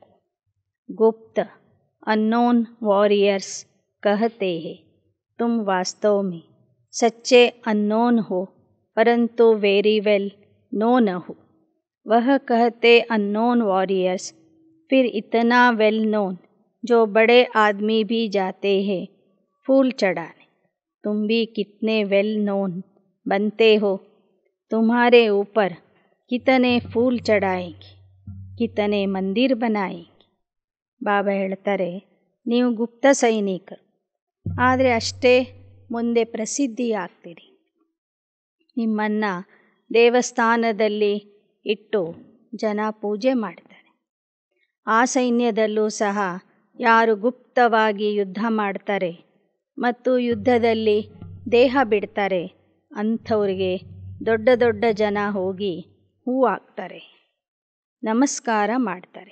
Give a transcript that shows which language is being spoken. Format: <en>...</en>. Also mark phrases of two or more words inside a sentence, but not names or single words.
<hi>ಗುಪ್ತ</hi> <en>unknown warriors</en> <hi>कहते हैं, तुम वास्तव में सच्चे अननोन हो, परंतु</hi> <en>very well known</en> <hi>ಹೋ. वह कहते</hi> <en>unknown warriors,</en> <hi>फिर इतना</hi> <en>well known</en> <hi>जो बड़े आदमी भी जाते हैं फूल चढ़ाने. तुम भी कितने</hi> <en>well known</en> <hi>बनते हो, तुम्हारे ऊपर कितने फूल चढ़ाएंगे, कितने मंदिर बनाएंगे.</hi> <kn>ಬಾಬಾ ಹೇಳ್ತಾರೆ, ನೀವು ಗುಪ್ತ ಸೈನಿಕರು, ಆದರೆ ಅಷ್ಟೇ ಮುಂದೆ ಪ್ರಸಿದ್ಧಿಯಾಗ್ತೀರಿ. ನಿಮ್ಮನ್ನು ದೇವಸ್ಥಾನದಲ್ಲಿ ಇಟ್ಟು ಜನ ಪೂಜೆ ಮಾಡ್ತಾರೆ. ಆ ಸೈನ್ಯದಲ್ಲೂ ಸಹ ಯಾರು ಗುಪ್ತವಾಗಿ ಯುದ್ಧ ಮಾಡ್ತಾರೆ ಮತ್ತು ಯುದ್ಧದಲ್ಲಿ ದೇಹ ಬಿಡ್ತಾರೆ ಅಂಥವ್ರಿಗೆ ದೊಡ್ಡ ದೊಡ್ಡ ಜನ ಹೋಗಿ ಹೂ ಹಾಕ್ತಾರೆ, ನಮಸ್ಕಾರ ಮಾಡ್ತಾರೆ.</kn>